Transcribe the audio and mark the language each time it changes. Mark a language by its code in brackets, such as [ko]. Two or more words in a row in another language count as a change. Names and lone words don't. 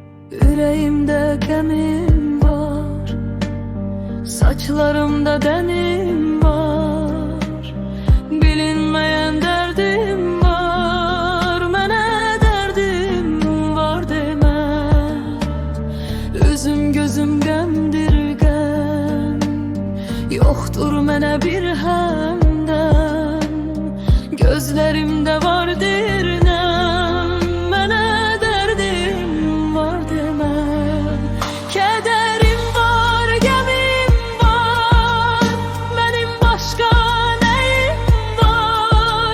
[tr] Yüreğimde gemim var, saçlarımda denim var. Bilinmeyen derdim var, [az] mənə derdim var demə. Üzüm gözüm qəmdirgən, yoxdur mənə bir həmdən. Gözlərimdə vardır nəm, mənə derdim var demə. [tr] Kederim var, gemim var, benim başka neyim var?